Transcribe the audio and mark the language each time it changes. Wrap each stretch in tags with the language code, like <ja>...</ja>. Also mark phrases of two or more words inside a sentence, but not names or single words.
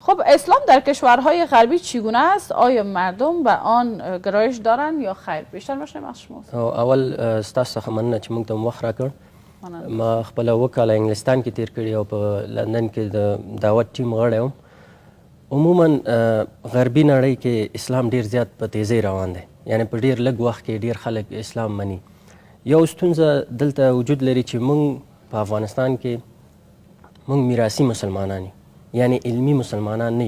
<fa>خب اسلام در کشورهای غربی چگونه است؟ آیا مردم به آن گرایش دارند یا خیر؟ بیشتر بشنویم از شما.</fa> <ps>اول ستاسو څخه مننه چې موږ ته وخت راکړ. ما خپله 7 کاله انګلستان کې تیر کړي او په لندن کې د دعوت ټیم غړی وم. عموما غربي نړۍ کې اسلام ډیر زیات په تیزۍ روان دی، یعنی په ډیر لږ وخت کې ډیر خلک اسلام مني. یو ستونزه دلته وجود لري چې موږ په افغانستان کې موږ میراثي مسلمانان یو، یعنی علمي مسلمانان نه یو.</ps>